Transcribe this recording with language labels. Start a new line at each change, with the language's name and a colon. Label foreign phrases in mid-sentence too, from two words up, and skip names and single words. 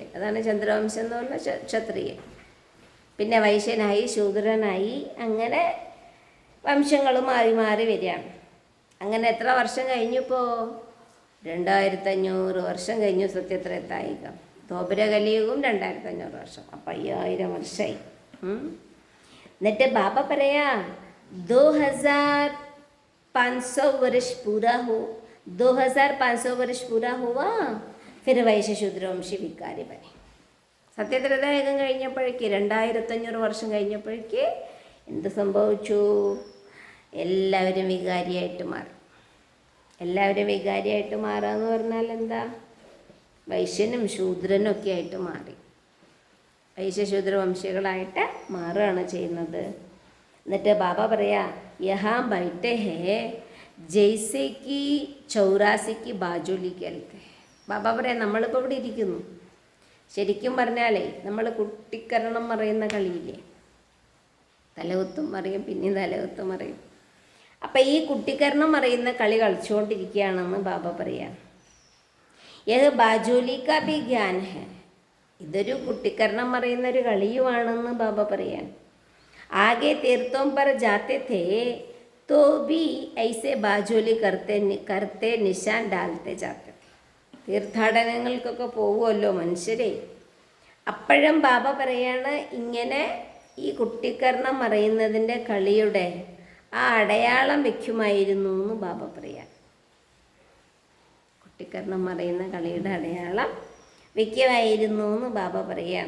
Malayalam: അതാണ് ചന്ദ്രവംശം എന്ന് പറഞ്ഞാൽ ക്ഷത്രിയൻ. പിന്നെ വൈശ്യനായി, ശൂദ്രനായി, അങ്ങനെ വംശങ്ങൾ മാറി മാറി വരികയാണ്. അങ്ങനെ എത്ര വർഷം കഴിഞ്ഞിപ്പോൾ? 2500 വർഷം കഴിഞ്ഞു സത്യത്രേതായികം. ദ്വാപര കലിയുഗം 2500 വർഷം. അപ്പം 5000 വർഷമായി. എന്നിട്ട് ബാബ പറയാ
Hindi: 2500 वर्ष पूरा हो, 2500 वर्ष पूरा हुआ, फिर वैश्य शूद्रवंशी भिकारी बने.
Malayalam: സത്യത്രേതായുഗം കഴിഞ്ഞപ്പോഴേക്ക് 2500 വർഷം കഴിഞ്ഞപ്പോഴേക്ക് എന്ത് സംഭവിച്ചു? എല്ലാവരും വികാരിയായിട്ട് മാറി. എല്ലാവരും വികാരിയായിട്ട് മാറുക എന്ന് പറഞ്ഞാൽ എന്താ? വൈശ്യനും ശൂദ്രനും ഒക്കെ ആയിട്ട് മാറി. വൈശ്യശൂദ്രവംശികളായിട്ട് മാറുകയാണ് ചെയ്യുന്നത്. എന്നിട്ട് ബാബ പറയാ,
Hindi: यहाँ बैठे हैं जैसे कि 84 की बाजोली कहते.
Malayalam: ബാബ പറയാം, നമ്മളിപ്പോൾ ഇവിടെ ഇരിക്കുന്നു. ശരിക്കും പറഞ്ഞാലേ നമ്മൾ കുട്ടിക്കരണം പറയുന്ന കളിയില്ലേ, തലകുത്തും മറിയും പിന്നെയും തലകുത്തും മറിയും. അപ്പം ഈ കുട്ടിക്കരണം പറയുന്ന കളി കളിച്ചുകൊണ്ടിരിക്കുകയാണെന്ന് ബാബ പറയാം.
Hindi: यह बाजोली का भी ज्ञान है.
Malayalam: ഇതൊരു കുട്ടിക്കരണം പറയുന്ന ഒരു കളിയുമാണെന്ന് ബാബ പറയാൻ.
Hindi: आके तीर्थों पर जाते थे तो भी ऐसे बाजोली करते निशान डालते जाते.
Malayalam: തീർത്ഥാടനങ്ങൾക്കൊക്കെ പോകുമല്ലോ മനുഷ്യരെ. അപ്പോഴും ബാബ പറയാണ്, ഇങ്ങനെ ഈ കുട്ടിക്കരണം പറയുന്നതിൻ്റെ കളിയുടെ ആ അടയാളം വെക്കുമായിരുന്നു എന്ന് ബാബ പറയാം. കുട്ടിക്കരണം പറയുന്ന കളിയുടെ അടയാളം വെക്കുമായിരുന്നു എന്ന് ബാബ പറയാം.